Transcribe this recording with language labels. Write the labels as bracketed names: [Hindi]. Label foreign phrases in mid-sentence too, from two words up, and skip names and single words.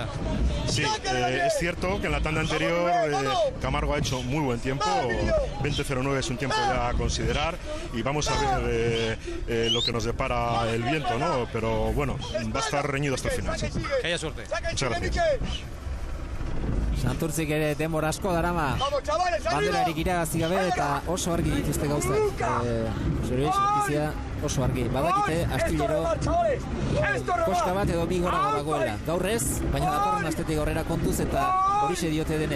[Spanish] Sí, es cierto que en la tanda anterior Camargo ha hecho muy buen tiempo. 20.09 es un tiempo ya a considerar y vamos a ver lo que nos depara el viento, ¿no? Pero va a estar reñido hasta el final. Sí. Que haya suerte. Muchas gracias. [Basque] Santurtzik ere denbora asko darama banderarik irabazi gabe eta oso argi dituzte gauzak. Zure notizia oso argi. Badakite Astillero koska bat edo bi gorago dagoela. Gaur ez, baina datorren astetik aurrera kontuz eta horixe diote denek.